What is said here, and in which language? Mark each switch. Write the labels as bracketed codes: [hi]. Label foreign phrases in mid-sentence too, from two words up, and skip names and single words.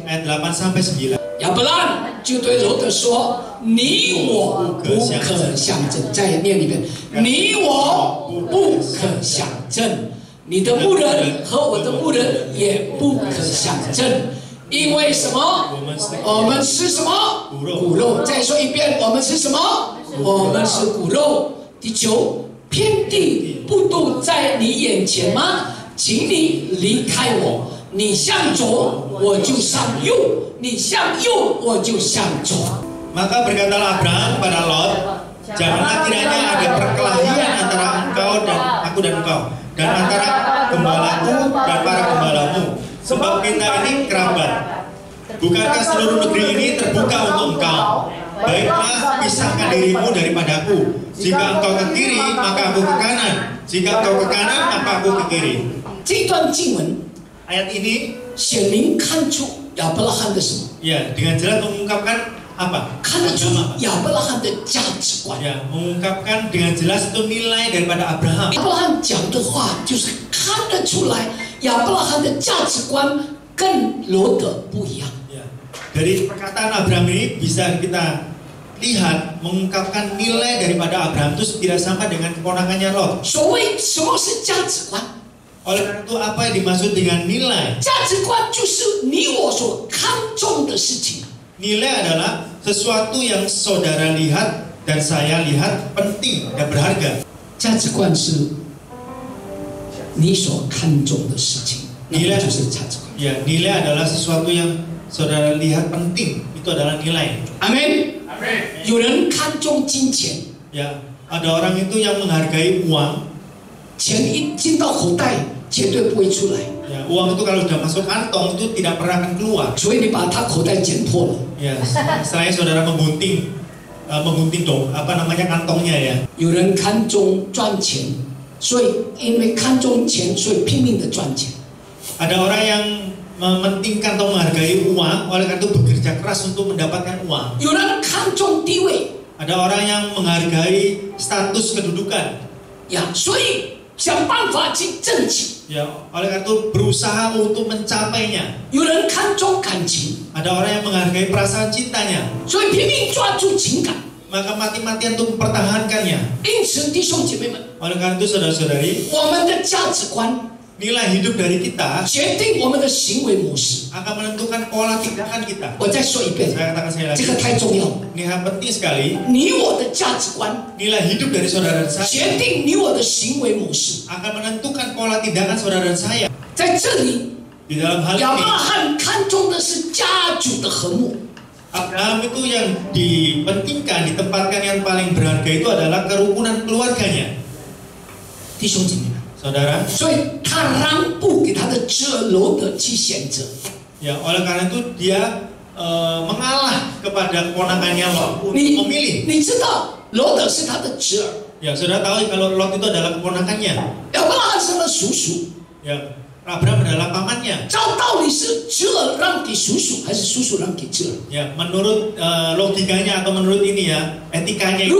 [id] ayat 8 sampai 9. [zh] 亚伯拉罕就对罗德说：“你我不可相争。” 再念一遍：“你我不可相争，你的牧人和我的牧人也不可相争。因为什么？我们吃什么？骨肉。再说一遍，我们吃什么？我们是骨肉。第9，遍地不都在你眼前吗？请你离开我。你向左，我就向右；你向右，我就向左。” [id] Maka berkatalah Abraham kepada Lot, janganlah kiranya ada perkelahian antara engkau dan aku dan engkau, dan antara gembalaku dan para gembalamu, sebab kita ini kerabat. Bukankah seluruh negeri ini terbuka untuk engkau? Baiklah, pisahkan dirimu daripadaku. Jika engkau ke kiri, maka aku ke kanan. Jika engkau ke kanan, maka aku ke kiri. [zh] 这段经文 [id] Ayat ini [zh] 显明看出亚伯拉罕的什么？ [id] ya dengan jelas mengungkapkan apa? [zh] 看得出 [id] Agama apa? [zh] 亚伯拉罕的价值观。 [id] Ya, mengungkapkan dengan jelas itu nilai daripada Abraham. [zh] 亚伯拉罕讲的话就是看得出来，亚伯拉罕的价值观跟罗德不一样。 [id] Ya, dari perkataan Abraham ini bisa kita lihat mengungkapkan nilai daripada Abraham itu tidak sama dengan keponakannya Lot. [zh] 所谓什么是价值观？ [id] Oleh karena itu apa yang dimaksud dengan nilai? [zh] 价值观就是你我所看重的事情。 [id] Nilai adalah sesuatu yang saudara lihat dan saya lihat penting dan berharga. [zh] 价值观是你所看重的事情，那个就是价值观。 [id] Ya, nilai adalah sesuatu yang saudara lihat penting, itu adalah nilai. [zh] 阿门。有人看重金钱， [id] Ya, ada orang itu yang menghargai uang. [zh] 钱一进到口袋，绝对不会出来， [id] Ya, uang itu kalau sudah masuk kantong itu tidak pernah akan keluar. [zh] 所以你把他口袋剪破了。 [id] Ya, istilahnya saudara menggunting dong, apa namanya kantongnya ya. [zh] 有人看重赚钱，所以因为看重钱，所以拼命的赚钱。 [id] Ada orang yang mementingkan atau menghargai uang, oleh karena itu bekerja keras untuk mendapatkan uang. [zh] 有人看重地位， [id] Ada orang yang menghargai status kedudukan. [zh] 呀，所以想办法去挣取。 [id] Ya, oleh karena itu berusaha untuk mencapainya. [zh] 有人看重感情， [id] Ada orang yang menghargai perasaan cintanya, [zh] 所以拼命抓住情感。 [id] maka mati-matian untuk mempertahankannya. [zh] 因此，弟兄姐妹们， [id] Oleh karena itu saudara-saudari, [zh] 我们的价值观 [id] nilai hidup dari kita [zh] 决定我们的行为模式。 [id] akan menentukan pola tindakan kita. [zh] 我再说一遍， [id] Saya katakan sekali [zh] 这个 [id] lagi, [zh] 太重要。 [id] ini hal penting sekali. [zh] 你我的价值观 [id] Nilai hidup dari saudara dan saya [zh] 决定你我的行为模式。 [id] akan menentukan pola tindakan saudara dan saya. [zh] 在这里， [id] Di dalam hal [zh] 亚伯 [id] ini, [zh] 拉罕看重的是家族的和睦。 [id] Abraham itu yang dipentingkan, ditempatkan yang paling berharga itu adalah kerukunan keluarganya. [zh] 弟兄姐妹们， [id] Saudara, [zh] 所以他让步给他的侄儿罗德去选择。 [id] ya oleh karena itu dia mengalah kepada keponakannya Lot untuk [zh] 你 [id] memilih. [zh] 你知道罗德是他的侄儿， [id] Ya, saudara tahu kalau Lot itu adalah keponakannya. [zh] 亚伯拉罕是他的叔叔。 [id] Ya, Abraham adalah pamannya. [zh] 照道理是侄儿让给叔叔，还是叔叔让给侄儿？ [id] Ya, menurut logikanya atau menurut ini ya, etikanya itu.